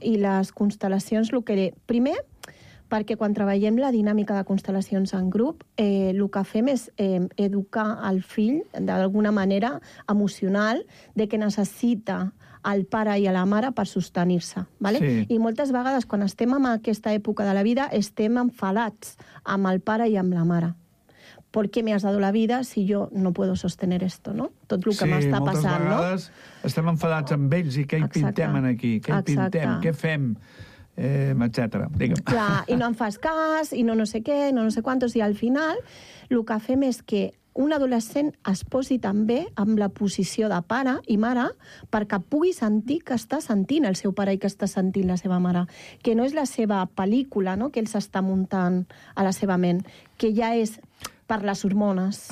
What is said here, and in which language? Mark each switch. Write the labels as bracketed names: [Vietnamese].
[Catalan] I les constel·lacions, el que... Primer, perquè quan treballem la dinàmica de constel·lacions en grup, el que fem és educar el fill d'alguna manera emocional de que necessita al pare i a la mare per sostenir-se. ¿Vale? Sí. I moltes vegades, quan estem en aquesta època de la vida, estem enfadats amb el pare i amb la mare. [Spanish] ¿Por qué me has dado la vida si yo no puedo sostener esto, no? [Catalan] Tot el que m'està passant, no? Sí, moltes vegades estem enfadats amb ells i què hi pintem aquí? Què hi pintem? Què fem? Etcètera. Digue'm. Clar, i no em fas cas, i no sé quantos, i al final el que fem és que un adolescent es posi també amb la posició de pare i mare perquè pugui sentir que està sentint el seu pare i que està sentint la seva mare, que no és la seva pel·lícula, no?, que ell s'està muntant a la seva ment, que ja és per les hormones